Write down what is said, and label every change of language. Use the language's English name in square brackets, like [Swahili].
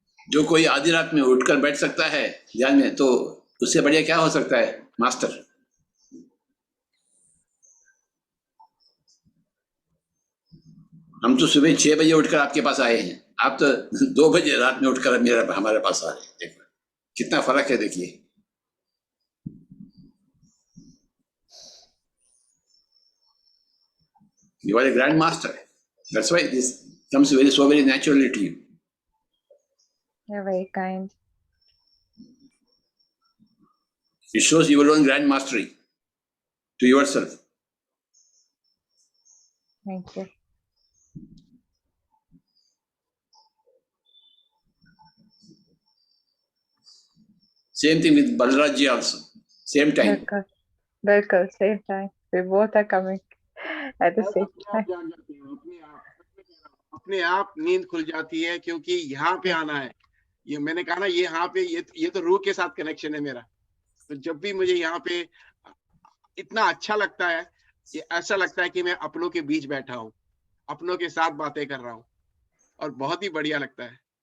[Hindi] जो कोई आधी रात में उठकर बैठ सकता है ध्यान में, तो उससे बढ़िया क्या हो सकता है मास्टर. हम तो सुबह 6 बजे उठकर आपके पास आए हैं. आप तो 2 बजे रात में उठकर हमारे पास आ रहे हैं. देखो कितना फर्क है. देखिए [English] you are a grand master. That's why this comes so very naturally to you. You're very kind. It shows your own grand mastery to yourself. Thank you. Same thing with Balraj ji also. Same time. [Hindi] Bilkul, [English] same time. We both are coming at the same time. [Hindi] अपने आप नींद खुल जाती है, क्योंकि यहाँ पे आना है. ये मैंने कहा ना, ये यहाँ पे ये तो रूह के साथ कनेक्शन है मेरा. तो जब भी मुझे यहाँ पे इतना अच्छा लगता है, ये ऐसा लगता है कि मैं अपनों के बीच बैठा हूँ, अपनों के साथ बातें कर रहा हूँ, और बहुत ही बढ़िया लगता है.